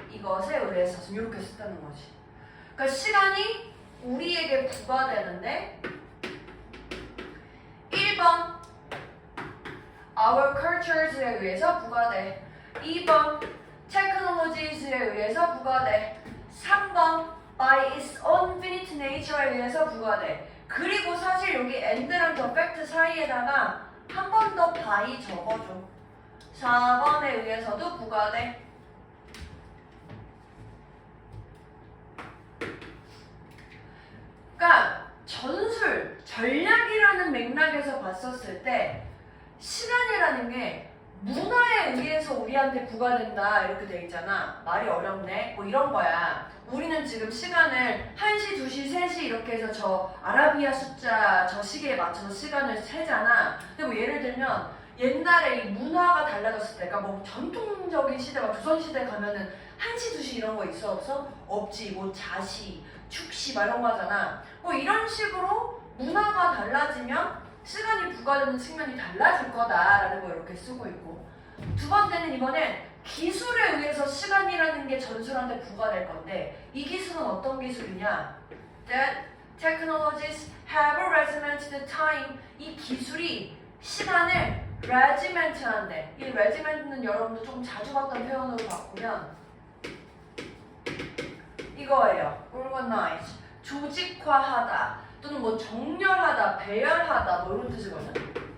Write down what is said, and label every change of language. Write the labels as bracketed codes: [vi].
[ko] 이것에 의해서 지금 이렇게 썼다는 거지. 그러니까 시간이 우리에게 부가되는데 1번 [en] our cultures [ko] 에 의해서 부가돼. 2번 technologies에 의해서 부가돼. 3번 [en] by its own finite nature [ko] 에 의해서 부가돼. 그리고 사실 여기 and랑 the fact 사이에다가 한 번 더 by 적어줘. 4번에 의해서도 부가돼. 그러니까 전략이라는 맥락에서 봤었을 때 시간이라는 게 문화에 의해서 우리한테 부과된다 이렇게 돼 있잖아. 말이 어렵네. 뭐 이런 거야. 우리는 지금 시간을 1시, 2시, 3시 이렇게 해서 저 아라비아 숫자 저 시계에 맞춰서 시간을 세잖아. 근데 뭐 예를 들면 옛날에 이 문화가 달라졌을 때 그러니까 뭐 전통적인 시대 막 조선시대 가면은 1시, 2시 이런 거 있어 없어? 없지. 뭐 자시, 축시 막 이런 거 하잖아. 뭐 이런 식으로 문화가 달라지면 시간이 부과되는 측면이 달라질 거다라는 거 이렇게 쓰고 있고 두 번째는 이번엔 기술에 의해서 시간이라는 게 전술한테 부과될 건데 이 기술은 어떤 기술이냐? [en] That technologies have regimented time. [ko] 이 기술이 시간을 regiment한대. 이 regiment는 여러분도 조금 자주 봤던 표현으로 바꾸면 이거예요. organize. 조직화하다. 또는 뭐 정렬하다, 배열하다 뭐 이런 뜻이거든.